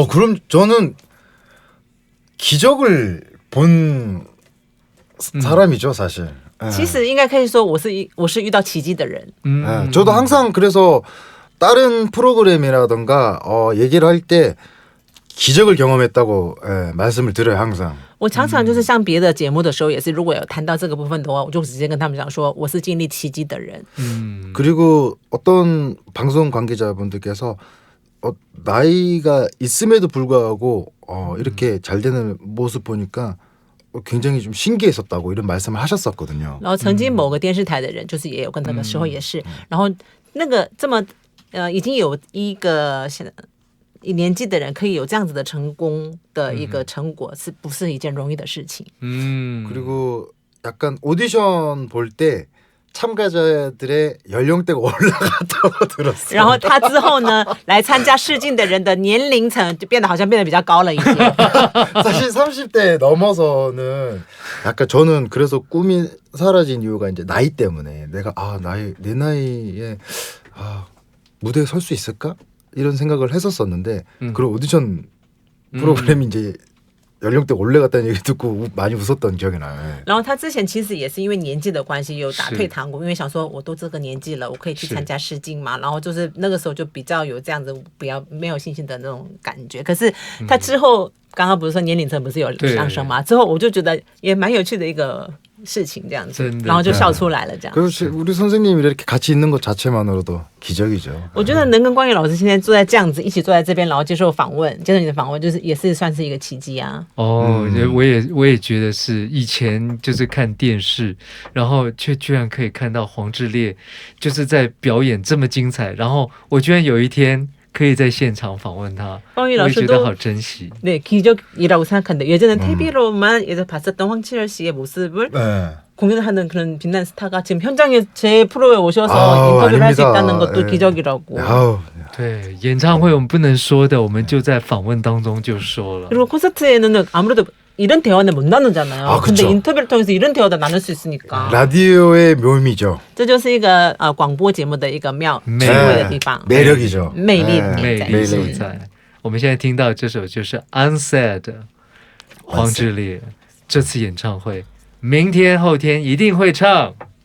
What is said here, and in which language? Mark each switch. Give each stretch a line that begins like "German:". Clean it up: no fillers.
Korean: 그럼 저는 기적을 본 사람이죠 사실.
Chinese: 其实应该可以说我是遇到奇迹的人。
Korean: 저도 항상 그래서 다른 프로그램이라던가 얘기를 할 때 기적을 경험했다고 말씀을 드려요 항상.
Chinese: 我常常就是像别的节目的时候也是，如果有谈到这个部分的话，我就直接跟他们讲说，我是经历奇迹的人。
Korean: 그리고 어떤 방송 관계자분들께서 나이가 있음에도 불구하고 이렇게 잘 되는 모습 보니까 굉장히 좀 신기했었다고 이런 말씀을 하셨었거든요.
Chinese: 然后曾经某个电视台的人，就是也有跟那个时候也是，然后那个这么已经有一个年纪的人可以有这样子的成功的一个成果，是不是一件容易的事情？
Korean: 그리고 약간 오디션 볼 때 참가자들의 연령대가 올라갔다고 들었어요.
Chinese: 然后他之后呢，来参加试镜的人的年龄层就变得好像变得比较高了一些。
Korean: 사실 30대 넘어서는 약간 저는 그래서 꿈이 사라진 이유가 이제 나이 때문에 내가 내 나이에 무대에 설 수 있을까? 이런 생각을 했었었는데 그런 오디션 프로그램이 이제 연령대 올라갔다는 얘기 듣고 많이 웃었던 기억이 나요.
Chinese: 然后他之前其实也是因为年纪的关系有打退堂鼓，因为想说我都这个年纪了，我可以去参加试镜嘛。然后就是那个时候就比较有这样子没有信心的那种感觉。可是他之后刚刚不是说年龄层不是有对上升嘛？之后我就觉得也蛮有趣的一个事情，这样子真，的然后就笑出来了，这样。
Korean: 그리고 우리 선생님이 이렇게 같이 있는 것 자체만으로도 기적이죠.
Chinese: 我觉得能跟光宇老师现在坐在这样子，一起坐在这边，然后接受访问，接受你的访问，就是也是算是一个奇迹啊。哦，我也觉得是，以前就是看电视，然后却居然可以看到黄致列就是在表演这么精彩，然后我居然有一天可以在现场访问他，光宇我老师都也觉得好珍惜。
Korean: 네, 기적이라고 생각하는데 예전엔 TV로만 예전 봤었던 황치열 씨의 모습을 네. 공연을 하는 그런 빛난 스타가 지금 현장에 제 프로에 오셔서 아우, 인터뷰를 할 수 아닙니다. 있다는 것도 예. 기적이라고. 아우,
Chinese: 对，演唱会我们不能说的，我们就在访问当中就说了。
Korean: 그리고 콘서트에는 아무래도 이런 대화는 못 나누잖아요. 아, 근데 그쵸. 인터뷰를 통해서 이런 대화도 나눌 수 있으니까. 라디오의 묘미죠.
Chinese: 这就是一个广播节目的一个妙趣
Korean: 네. 味的地方。 매력이죠.
Chinese: 魅力
Korean: 네.
Chinese: 魅力所嗯在。我们现在听到这首就是 Unsaid 黄致列这次演唱会，明天后天一定会唱。